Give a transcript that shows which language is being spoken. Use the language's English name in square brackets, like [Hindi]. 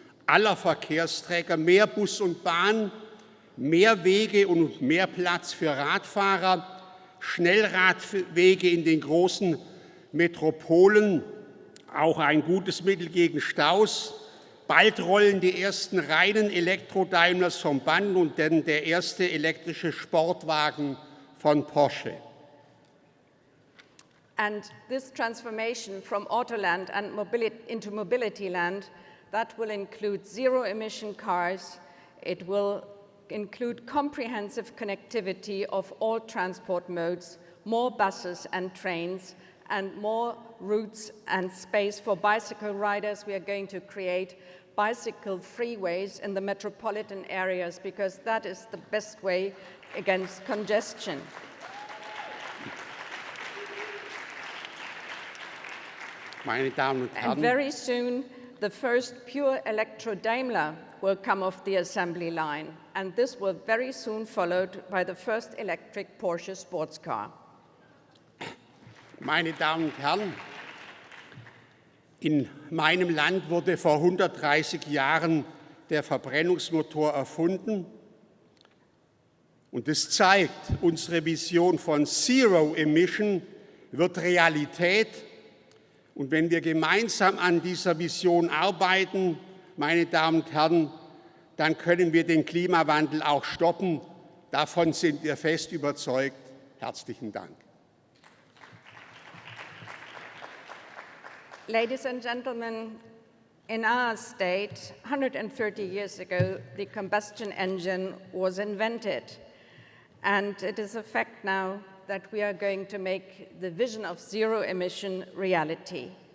[German] aller Verkehrsträger, mehr Bus und Bahn, mehr Wege und mehr Platz für Radfahrer, Schnellradwege in den großen Metropolen, auch ein gutes Mittel gegen Staus. Bald rollen die ersten reinen Elektro-Daimlers vom Band und dann der erste elektrische Sportwagen von Porsche. [English] And this transformation from Autoland and into Mobility Land, that will include zero-emission cars. It will include comprehensive connectivity of all transport modes, more buses and trains, and more routes and space for bicycle riders. We are going to create bicycle freeways in the metropolitan areas because that is the best way against congestion. [German] Meine Damen und Herren. [English] And very soon, the first pure electro-Daimler will come off the assembly line. And this will very soon followed by the first electric Porsche sports car. [German] Meine Damen und Herren, in meinem Land wurde vor 130 Jahren der Verbrennungsmotor erfunden. Und es zeigt, unsere Vision von Zero Emission wird Realität. Und wenn wir gemeinsam an dieser Vision arbeiten, meine Damen und Herren, dann können wir den Klimawandel auch stoppen. Davon sind wir fest überzeugt. Herzlichen Dank. [English] Ladies and gentlemen, in our state, 130 years ago, the combustion engine was invented. And it is a fact now that we are going to make the vision of zero emission reality.